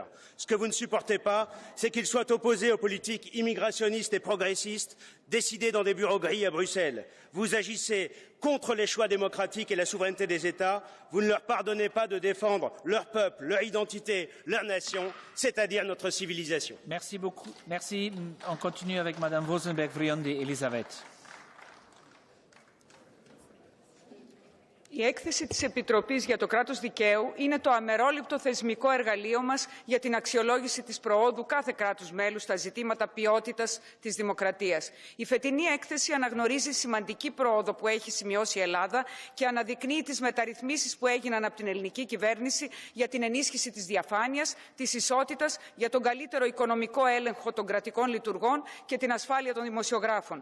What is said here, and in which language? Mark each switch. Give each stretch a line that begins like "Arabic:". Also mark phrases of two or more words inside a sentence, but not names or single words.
French: Ce que vous ne supportez pas, c'est qu'ils soient opposés aux politiques immigrationnistes et progressistes décidées dans des bureaux gris à Bruxelles. Vous agissez contre les choix démocratiques et la souveraineté des États. Vous ne leur pardonnez pas de défendre leur peuple, leur identité, leur nation, c'est-à-dire notre civilisation. Merci beaucoup. Merci. On continue avec Madame Vosenberg-Vriondi Elisabeth.
Greek: Η έκθεση της Επιτροπής για το κράτος δικαίου είναι το αμερόληπτο θεσμικό εργαλείο μας για την αξιολόγηση της προόδου κάθε κράτους μέλους στα ζητήματα ποιότητας της δημοκρατίας. Η φετινή έκθεση αναγνωρίζει σημαντική πρόοδο που έχει σημειώσει η Ελλάδα και αναδεικνύει τις μεταρρυθμίσεις που έγιναν από την ελληνική κυβέρνηση για την ενίσχυση της διαφάνειας, της ισότητας, για τον καλύτερο οικονομικό έλεγχο των κρατικών λειτουργών και την ασφάλεια των δημοσιογράφων.